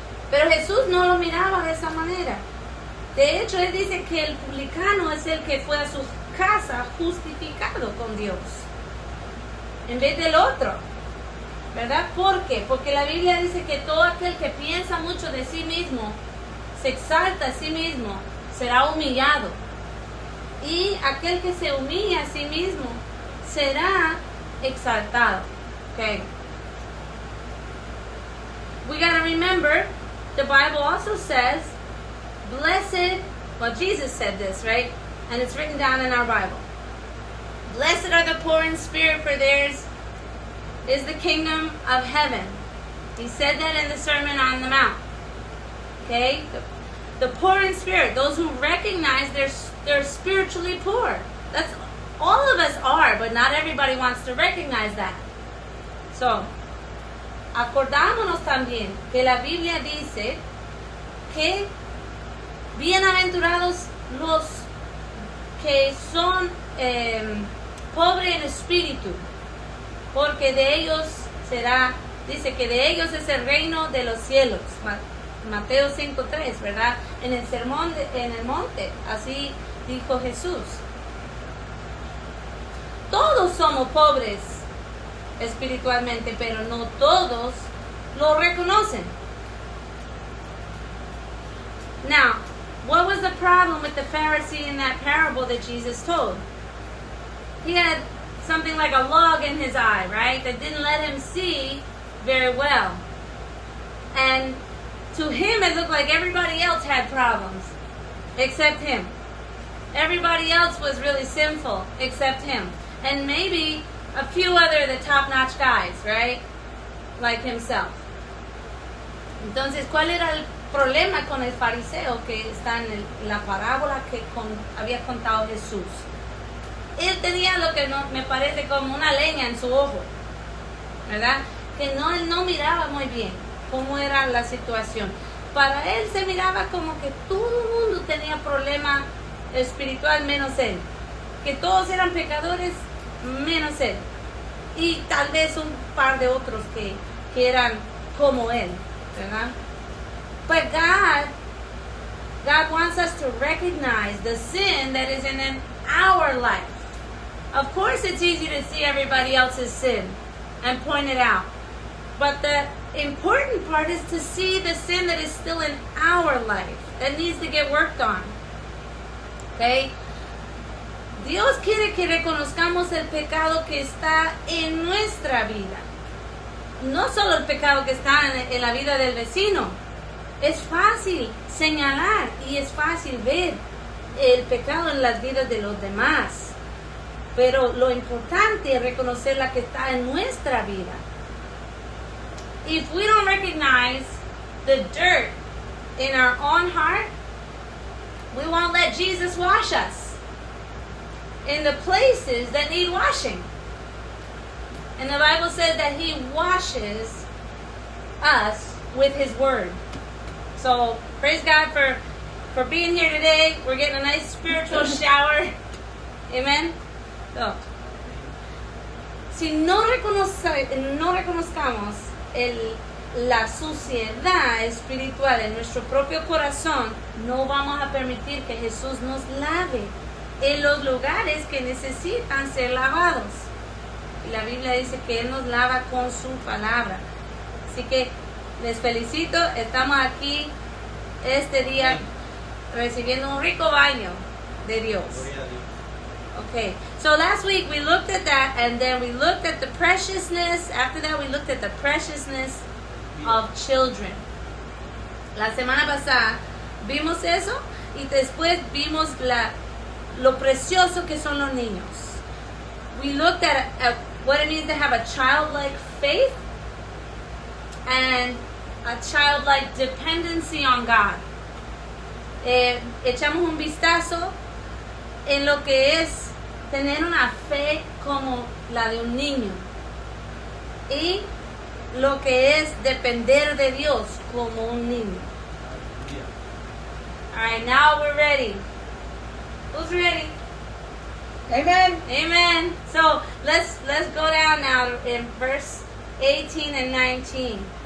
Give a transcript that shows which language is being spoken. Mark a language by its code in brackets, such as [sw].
[es] Pero Jesús no lo miraba de esa manera. De hecho, él dice que el publicano es el que fue a su casa justificado con Dios, en vez del otro, ¿verdad? ¿Por qué? Porque la Biblia dice que todo aquel que piensa mucho de sí mismo, se exalta a sí mismo, será humillado. Y aquel que se humilla a sí mismo, será exaltado. [en] Okay. We got to remember, the Bible also says, blessed, well, Jesus said this, right? And it's written down in our Bible. Blessed are the poor in spirit, for theirs is the kingdom of heaven. He said that in the Sermon on the Mount. Okay? The poor in spirit, those who recognize they're spiritually poor. That's all of us are, but not everybody wants to recognize that. [es] So, acordámonos también que la Biblia dice que bienaventurados los que son pobres en espíritu, porque de ellos dice que de ellos es el reino de los cielos. Mateo 5:3, ¿verdad? En el sermón en el monte, así dijo Jesús. Todos somos pobres espiritualmente, pero no todos lo reconocen. [en] Now, what was the problem with the Pharisee in that parable that Jesus told? He had something like a log in his eye, right? That didn't let him see very well. And to him, it looked like everybody else had problems, except him. Everybody else was really sinful, except him. And maybe a few other the top-notch guys, right? Like himself. [es] Entonces, ¿cuál era el problema con el fariseo que está en la parábola que había contado Jesús? Él tenía lo que me parece como una leña en su ojo, ¿verdad? Que él no miraba muy bien cómo era la situación. para él se miraba como que todo el mundo tenía problema espiritual menos él, que todos eran pecadores menos él, y tal vez un par de otros que eran como él, ¿verdad? [en] But God wants us to recognize the sin that is in our life. Of course, it's easy to see everybody else's sin and point it out. But the important part is to see the sin that is still in our life that needs to get worked on. Okay? [es] Dios quiere que reconozcamos el pecado que está en nuestra vida. No solo el pecado que está en la vida del vecino. Es fácil señalar y es fácil ver el pecado en las vidas de los demás. Pero lo importante es reconocer la que está en nuestra vida. [en] If we don't recognize the dirt in our own heart, we won't let Jesus wash us in the places that need washing. And the Bible says that He washes us with His Word. So praise God for being here today. We're getting a nice spiritual shower. Amen. [es] So, si no reconozcamos la suciedad espiritual en nuestro propio corazón, no vamos a permitir que Jesús nos lave en los lugares que necesitan ser lavados. Y la Biblia dice que Él nos lava con su palabra. Así que les felicito, estamos aquí este día recibiendo un rico baño de Dios. [en] Okay, so last week we looked at that, and then we looked at the preciousness. After that, we looked at the preciousness of children. [es] La semana pasada vimos eso, y después vimos lo precioso que son los niños. [en] We looked at what it means to have a childlike faith and a childlike dependency on God. [es] Echamos un vistazo en lo que es tener una fe como la de un niño y lo que es depender de Dios como un niño. [en] All right, now we're ready. Who's ready? Amen. Amen. So let's go down now in verse 18 and 19.